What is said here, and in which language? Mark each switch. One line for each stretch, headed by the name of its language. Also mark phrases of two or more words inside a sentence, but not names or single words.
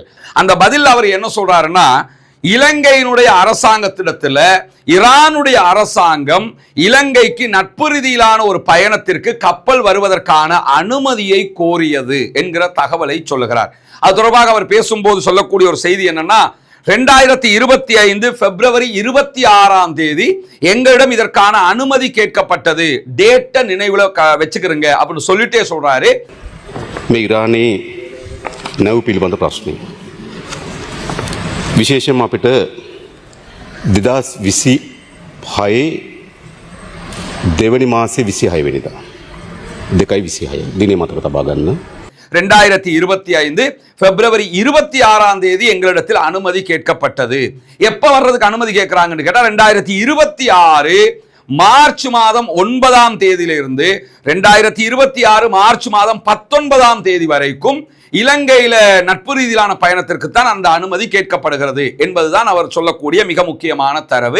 Tamil: அந்த பதில் அவர் என்ன சொல்றாருன்னா, இலங்கையினுடைய அரசாங்கத்திடத்தில் ஈரானுடைய அரசாங்கம் இலங்கைக்கு நட்பு ரீதியிலான ஒரு பயணத்திற்கு கப்பல் வருவதற்கான அனுமதியை கோரியது என்கிற தகவலை சொல்லுகிறார். அது தொடர்பாக அவர் பேசும்போது சொல்லக்கூடிய ஒரு செய்தி என்னன்னா, 2025 பிப்ரவரி 26ஆம் தேதி எங்களிடம் இதற்கான அனுமதி கேட்கப்பட்டது, டேட்டை நினைவுல வச்சுக்கிறங்க அப்படின்னு சொல்லிட்டே சொல்றாரு.
Sinhala: මේ ඉරානයේ නැව් පිළිබඳ ප්‍රශ්නය. විශේෂයෙන්ම අපිට 2026 දෙවනි මාසේ 26 වෙනිදා 2/26 දිනේ මතක තබා ගන්න.
Tamil: 2025 பிப்ரவரி 26ஆம் தேதி எங்களிடத்தில் அனுமதி கேட்கப்பட்டது. எப்ப வர்றதுக்கு அனுமதி கேட்கிறாங்கன்னு கேட்டா 2026 மார்ச் மாதம் 9ஆம் தேதியிலிருந்து 2026 மார்ச் மாதம் 19ஆம் தேதி வரைக்கும் இலங்கையில நட்பு ரீதியிலான பயணத்திற்கு தான் அந்த அனுமதி கேட்கப்படுகிறது என்பதுதான் அவர் சொல்லக்கூடிய மிக முக்கியமான தரவு.